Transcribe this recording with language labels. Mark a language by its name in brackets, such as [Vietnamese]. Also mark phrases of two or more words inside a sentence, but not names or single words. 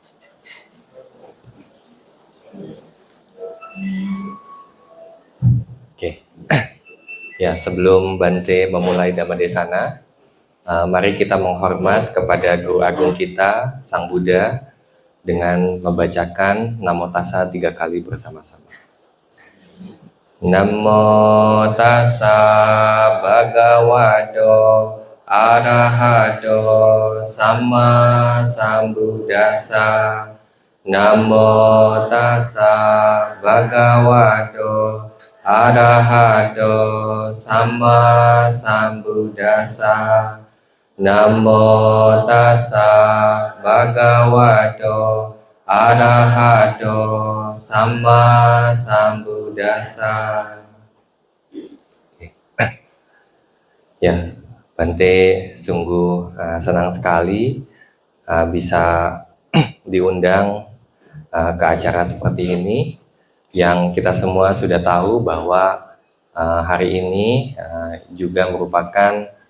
[Indonesian] Oke. Ya, sebelum Bante memulai Dhammadesana, mari kita menghormat kepada Guru Agung kita, Sang Buddha, dengan membacakan Namo Tassa 3 kali bersama-sama. [Pali] Namo Tassa Bhagavato Arahato Sama Sambuddhassa. Namo Tassa Bhagavato Arahato Sama Sambuddhassa. Namo Tassa Bhagavato Arahato Sama Sambuddhassa. [Indonesian] Ya, Bante sungguh senang sekali bisa diundang ke acara seperti ini, yang kita semua sudah tahu bahwa hari ini juga merupakan